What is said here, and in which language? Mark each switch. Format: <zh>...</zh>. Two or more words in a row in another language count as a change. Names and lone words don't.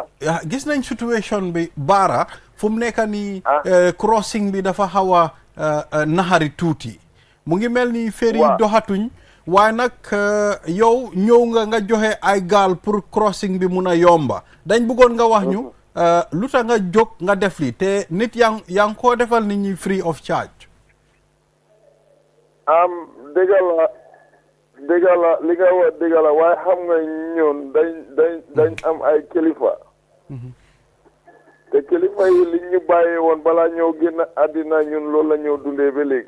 <wo>gis nañ situation bi Bara fu mu nekk nii crossing bi dafa xaw a naxari tuuti mu ngi mel ni ferry yi doxatuñ. waaye nag yow ñëw nga joxe ay gaal pour crossing bi mun a yomba dañ bëggoon nga wax ñu lu tax nga jóg nga def li te nit yaa ngi koo defal nit ñi</wo> <en>free of charge.</en> <wo>dëgg la li nga wax dëgg la waaye xam nga ñun dañ am ay kilifa. te kilifa yi li ñu bàyyee woon balaa ñëw génn àddina ñun loolu la ñëw dundee ba léegi.</wo>